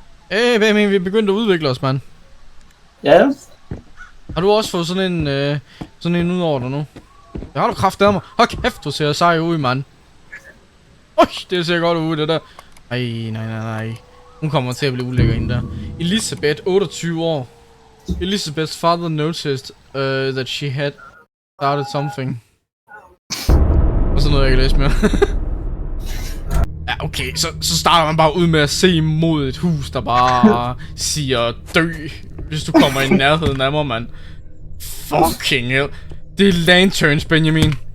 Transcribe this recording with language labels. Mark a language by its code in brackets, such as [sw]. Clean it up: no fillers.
[da] Hey, Benjamin, vi er begyndt at udvikle os, mand. Ja. Har du også fået sådan en ud over dig nu? Det har du kraftedeme mig. Hold kæft, du ser sej ud, mand. Øj, det ser godt ud, det der. Ej, nej. Hun kommer til at blive ulækker ind der. Elisabeth, 28 år. [en] Elizabeth's father noticed that she had started something. [da] Og så noget, jeg kan læse mere. Ja, okay, så starter man bare ud med at se mod et hus, der bare siger dø, hvis du kommer i nærheden af mig, mand. [en] Fucking hell. [da] Det er lanterns, Benjamin.